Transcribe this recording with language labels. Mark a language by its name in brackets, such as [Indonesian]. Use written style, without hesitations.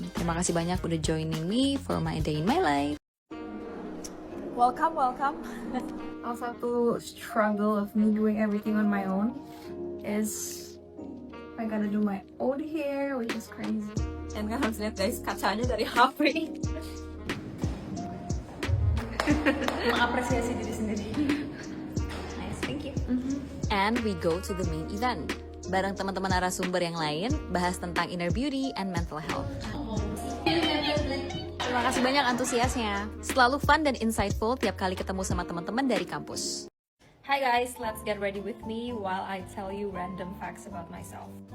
[Indonesian] Terima kasih banyak udah [English] joining me for my day in my life. Welcome. Also, [Indonesian] satu [English] struggle of me doing everything on my own is I gotta do my own hair, which is crazy. [Indonesian] And kan harus lihat guys, kacanya dari HP. Mengapresiasi diri sendiri. [English] Nice, thank you. And we go to the main event. [Indonesian] Bareng teman-teman narasumber yang lain, bahas tentang [English] inner beauty and mental health. [Indonesian] Terima kasih banyak antusiasnya. Selalu fun dan insightful tiap kali ketemu sama teman-teman dari kampus. [English] Hi guys, let's get ready with me while I tell you random facts about myself.